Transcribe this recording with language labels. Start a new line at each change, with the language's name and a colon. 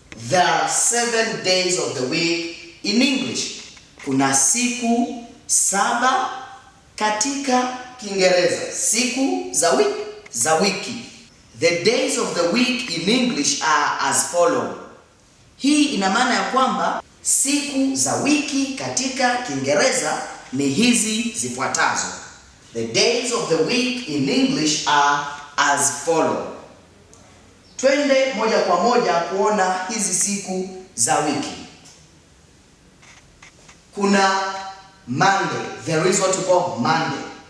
English: There are 7 days of the week in English.
Swahili: Kuna siku 7 katika Kiingereza, siku za wiki.
English: The days of the week in English are as follow.
Swahili: Hii ina maana ya kwamba siku za wiki katika Kiingereza ni hizi zifuatazo.
English: The days of the week in English are as follow.
Swahili: Twende moja kwa moja kuona hizi siku za wiki. Kuna
English: Monday. There is what we call Monday.